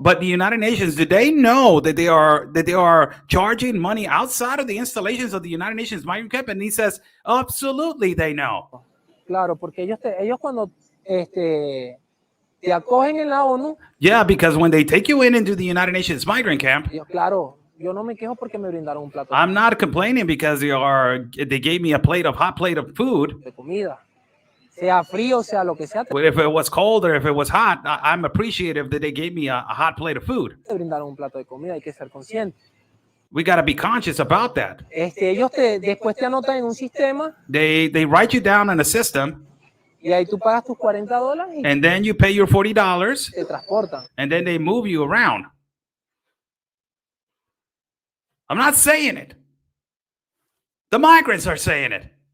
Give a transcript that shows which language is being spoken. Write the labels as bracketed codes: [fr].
[en] But the United Nations, do they know that they are charging money outside of the installations of the United Nations migrant camp? And he says, absolutely, they know. [es] Claro, porque ellos cuando te acogen en la ONU. [en] Yeah, because when they take you into the United Nations migrant camp, [es] claro, yo no me quejo porque me brindaron un plato. [en] I'm not complaining because they gave me a hot plate of food. [es] De comida. Sea frío, sea lo que sea. [en] But if it was cold or if it was hot, I'm appreciative that they gave me a hot plate of food. [es] Te brindaron un plato de comida, hay que ser consciente. [en] We got to be conscious about that. [es] Ellos después te anotan en un sistema. [en] They write you down in a system. [es] Y ahí tú pagas tus $40 [en] and then you pay your $40 [es] te transportan. [en] And then they move you around. I'm not saying it. The migrants are saying it.